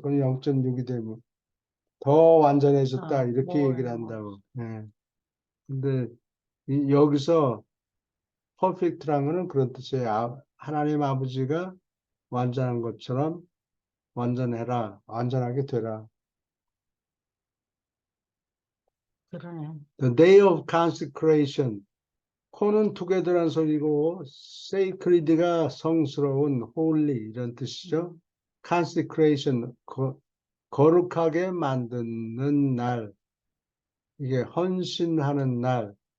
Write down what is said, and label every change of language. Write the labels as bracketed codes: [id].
[ko] 그럼 0.6이 되면 더 완전해졌다. 이렇게 얘기를 한다고. 네. 근데 여기서 퍼펙트란 거는 그런 뜻이에요. 하나님 아버지가 완전한 것처럼 완전해라. 완전하게 되라. 그러네. [en] The day of consecration. [ko] 코는 together란 소리고 sacred가 성스러운, holy 이런 뜻이죠. consecration 거룩하게 만드는 날, 이게 헌신하는 날.